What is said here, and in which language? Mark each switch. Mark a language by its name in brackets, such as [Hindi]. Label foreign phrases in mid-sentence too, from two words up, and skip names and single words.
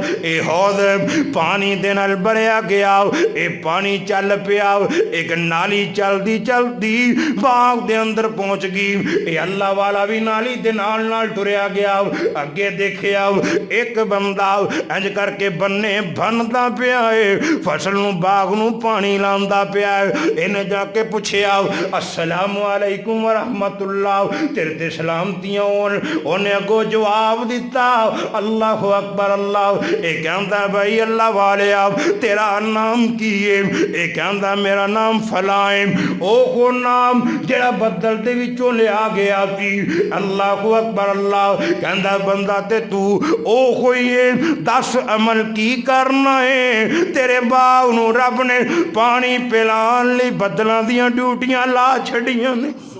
[Punjabi] یہ حوض پانی دے نال بھریا گیا، یہ پانی چل پیا، ایک نالی چلتی چلتی باغ دے اندر پہنچ گئی. اللہ والا بھی نالی دے نال نال ٹریا گیا۔ اگے دیکھیا ایک بندہ انج کر کے بنے بنتا پیا ہے، فصل نوں باغ نوں پانی لاندا پیا ہے. انہیں جاکے پچھیا, [Arabic] السلام عليكم ورحمة الله, [Punjabi] تیرے تے سلامتیاں ہون. انہیں اگو جواب دتا, [Arabic] الله أكبر الله. [Punjabi] یہ کہتا بھائی اللہ والے تیرا نام کی ہے? یہ کہتا میرا نام فلائے۔ او کو نام جیڑا بدل دے وچوں لیا گیا سی. [Arabic] الله أكبر الله. [Punjabi] کہتا بندہ تے تو او کوئی ہے، دس عمل کی کرنا ہے? تیرے باغ نوں رب نے پانی پلان لئی بدلوں دیاں ڈیوٹیاں لا چھڈیاں نے.